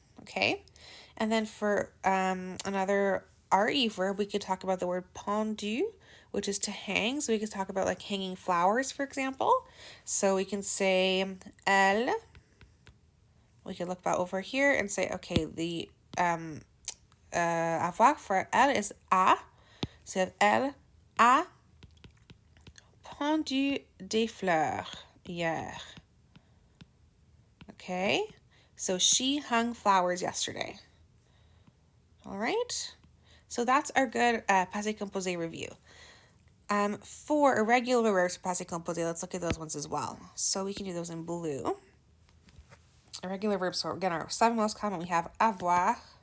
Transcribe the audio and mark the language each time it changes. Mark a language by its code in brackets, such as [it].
[en] Okay, and then for another re verb, we could talk about the word pendu, which is to hang. So we could talk about like hanging flowers, for example. So we can say elle. We could look back over here and say, okay, the avoir for elle is a. [fr] So elle a pendu des fleurs hier. [en] Okay, so she hung flowers yesterday. All right, so that's our good passé composé review. For irregular verbs for passé composé, let's look at those ones as well. So we can do those in blue. Irregular verbs, so again, our 7 most common, we have avoir.